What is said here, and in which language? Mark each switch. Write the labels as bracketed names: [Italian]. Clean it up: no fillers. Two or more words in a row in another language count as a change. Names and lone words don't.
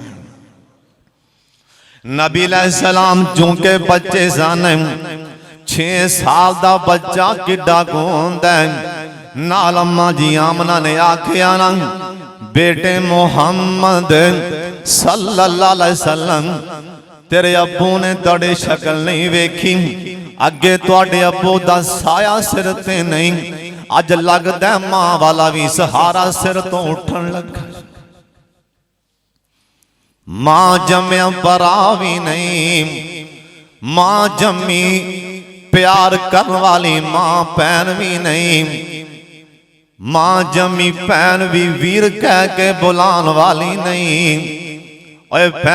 [Punjabi] نبی علیہ السلام چونکہ بچے سن 6 سال دا بچہ کڈا ہوندا نال اماں جی آمنہ نے آکھیا نا بیٹے محمد [Arabic] صلى الله عليه وسلم [Punjabi] تیرے ابو نے تیری شکل نہیں ویکھی اگے تہاڈے ابو دا سایہ سر تے نہیں اج لگدا ماں والا بھی سہارا سر توں اٹھن لگا ماں جمیا بھرا بھی نہیں ماں جمی پیار کرنے والی ماں بھین بھی نہیں ماں جمی بھین بھی ویر کہہ کے بلان والی نہیں اوئے